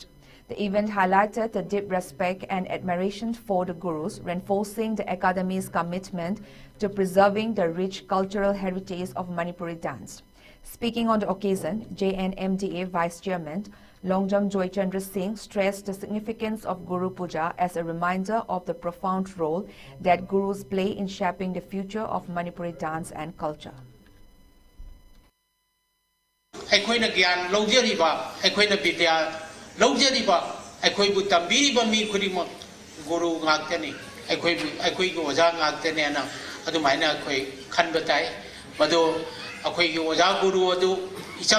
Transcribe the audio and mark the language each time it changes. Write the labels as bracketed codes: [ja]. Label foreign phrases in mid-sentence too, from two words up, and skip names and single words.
[en] The event highlighted the deep respect and admiration for the gurus, reinforcing the Academy's commitment to preserving the rich cultural heritage of Manipuri dance. Speaking on the occasion, JNMDA Vice Chairman Longjam Joy Chandra Singh stressed the significance of Guru Puja as a reminder of the profound role that gurus play in shaping the future of Manipuri dance and culture. [mni] ꯑꯩꯈꯣꯏꯅ ꯒ꯭ꯌꯥꯟ ꯂꯧꯖꯔꯤꯕ ꯑꯩꯈꯣꯏꯅ ꯕꯤꯗ꯭ꯌꯥ ꯂꯧꯖꯔꯤꯕ ꯑꯩꯈꯣꯏꯕꯨ ꯇꯝꯕꯤꯔꯤꯕ ꯃꯤ ꯈꯨꯗꯤꯡꯃꯛ ꯒꯨꯔꯨ ꯉꯥꯛꯇꯅꯤ ꯑꯩꯈꯣꯏꯒꯤ ꯑꯣꯖꯥ ꯉꯥꯛꯇꯅꯦꯅ ꯑꯗꯨꯃꯥꯏꯅ ꯑꯩꯈꯣꯏ ꯈꯟꯕ ꯇꯥꯏ ꯃꯗꯨ ꯑꯩꯈꯣꯏꯒꯤ ꯑꯣꯖꯥ ꯒꯨꯔꯨ ꯑꯗꯨ ꯏꯆꯝ